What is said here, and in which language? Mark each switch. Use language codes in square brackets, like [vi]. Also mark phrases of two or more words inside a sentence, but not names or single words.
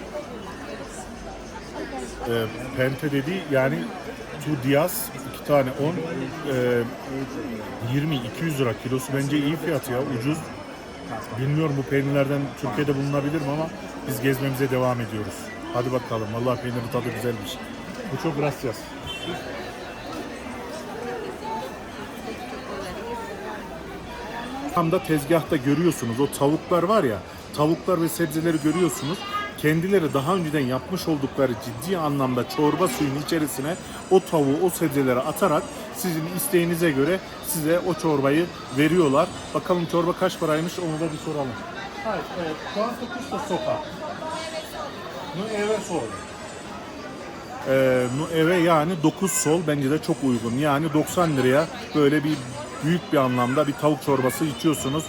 [tr] Pente dediği yani 2 diaz, 2 tane 10, 20-200 lira kilosu, bence iyi fiyatı ya, ucuz. Bilmiyorum bu peynirlerden Türkiye'de bulunabilir mi, ama biz gezmemize devam ediyoruz. Hadi bakalım, vallahi peynirin tadı güzelmiş. [es] Muchas gracias. [tr] Tam da tezgahta görüyorsunuz o tavuklar var ya, tavuklar ve sebzeleri görüyorsunuz. Kendileri daha önceden yapmış oldukları ciddi anlamda çorba suyunun içerisine o tavuğu, o sebzeleri atarak sizin isteğinize göre size o çorbayı veriyorlar. Bakalım çorba kaç paraymış, onu da bir soralım. Hayır, [es] ¿cuánto cuesta sopa? Nueve sol. [tr] Nueve yani 9 sol, bence de çok uygun. Yani 90 liraya böyle bir büyük bir anlamda bir tavuk çorbası içiyorsunuz.